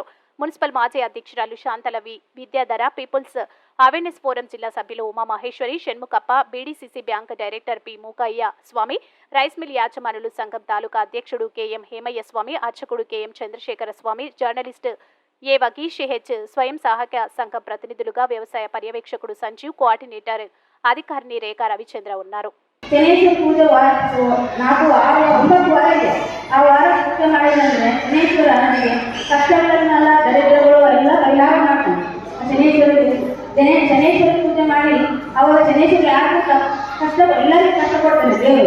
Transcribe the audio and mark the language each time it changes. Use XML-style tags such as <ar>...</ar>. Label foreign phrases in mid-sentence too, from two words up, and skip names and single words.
<te>మున్సిపల్ మాజీ అధ్యక్షురాలు శాంతలవి విద్యాధర, పీపుల్స్ అవేర్నెస్ ఫోరం జిల్లా సభ్యులు ఉమా మహేశ్వరి, షణ్ముఖప్ప, బీడీసీసీ బ్యాంక్ డైరెక్టర్ పి మూకయ్య స్వామి, రైస్ మిల్ యాజమానులు సంఘం తాలూకా అధ్యక్షుడు కెఎం హేమయ్య స్వామి, అర్చకుడు కెఎం చంద్రశేఖర స్వామి, జర్నలిస్ట్ ఏ వగీష్ హెచ్, స్వయం సహాయక సంఘం ప్రతినిధులుగా వ్యవసాయ పర్యవేక్షకుడు సంజీవ్, కోఆర్డినేటర్ అధికారిని రేఖా రవిచంద్ర ఉన్నారు.</te> <kn>ಶನೇಶ್ವರ ಪೂಜೆ నాకు 9 ವಾರ ಇದೆ. ಆ ವಾರ ಪೂಜೆ ಮಾಡಿದಂದ್ರೆ ಶನೇಶ್ವರ ನನಗೆ ಕಷ್ಟಗಳನ್ನೆಲ್ಲ ದರಿದ್ರಗಳು ಎಲ್ಲ ಪರಿಹಾರ ಮಾಡ್ತಾನೆ. ಶನೇಶ್ವರ ಪೂಜೆ ಮಾಡಿ ಅವರ ಶನೇಶ್ವರ ಯಾರಿಗೂ ಕಷ್ಟ ಎಲ್ಲರಿಗೂ ಕಷ್ಟ ಕೊಡ್ತಾನೆ ದೇವರು.</kn>